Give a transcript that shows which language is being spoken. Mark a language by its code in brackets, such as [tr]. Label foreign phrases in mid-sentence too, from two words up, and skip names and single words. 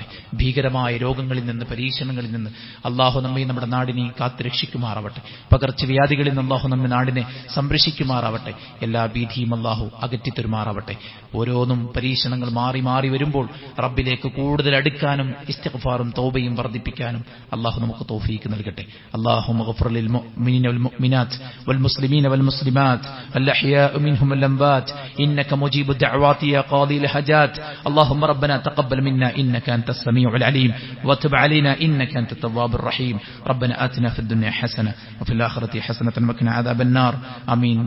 [ml] ഭീകരമായ രോഗങ്ങളിൽ നിന്ന്, പരീക്ഷണങ്ങളിൽ നിന്ന് അല്ലാഹു നമ്മെ നമ്മുടെ നാടിനെയും കാത്തു രക്ഷിക്കുമാറാവട്ടെ. പകർച്ചവ്യാധികളിൽ നിന്ന് അല്ലാഹു നമ്മുടെ നാടിനെ സംരക്ഷിക്കുമാറാവട്ടെ. എല്ലാ ഭീതിയും അല്ലാഹു അകറ്റിത്തരുമാറാവട്ടെ. ഓരോന്നും പരീക്ഷണങ്ങൾ മാറി മാറി വരുമ്പോൾ റബ്ബിലേക്ക് കൂടുതൽ അടുക്കാനും ഇസ്തിഗ്ഫാറും തൗബയും വർദ്ധിപ്പിക്കാനും അല്ലാഹു നമുക്ക് തൗഫീഖ് നൽകട്ടെ. [ar] اللهم اغفر للمؤمنين والمؤمنات والمسلمين والمسلمات الأحياء منهم والأموات إنك مجيب الدعوات يا قاضي الحاجات. اللهم ربنا تقبل منا إنك أنت السميع العليم وتب علينا إنك أنت التواب الرحيم. ربنا آتنا في الدنيا حسنة وفي الآخرة حسنة وقنا عذاب النار.